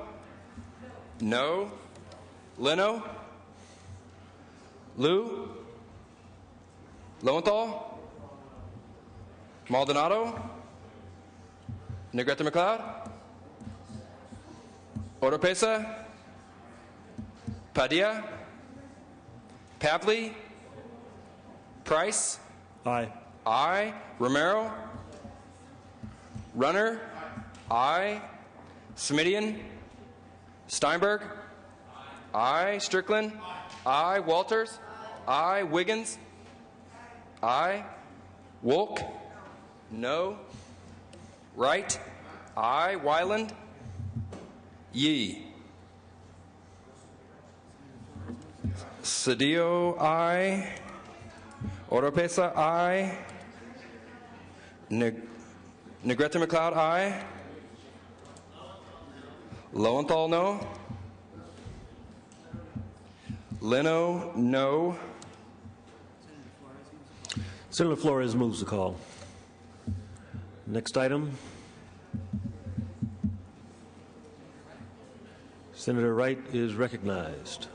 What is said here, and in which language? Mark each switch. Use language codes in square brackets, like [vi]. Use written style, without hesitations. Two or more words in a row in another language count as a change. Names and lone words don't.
[en] No. Leno? Liu? Lowenthal? Maldonado? Negrete McLeod? Oropesa? Padilla? Pavley? Price? Aye. Aye. Romero? Runner? Aye. Smidian? Steinberg? Aye. Strickland? Aye. Walters? Aye. Wiggins? Aye. Wolk? No. Right. Aye. Wyland. Yee. Cedillo, aye. Oropesa, aye. Negrete McLeod, aye. Lowenthal, no. Leno, no. Senator Flores moves the call. Next item. Senator Wright is recognized.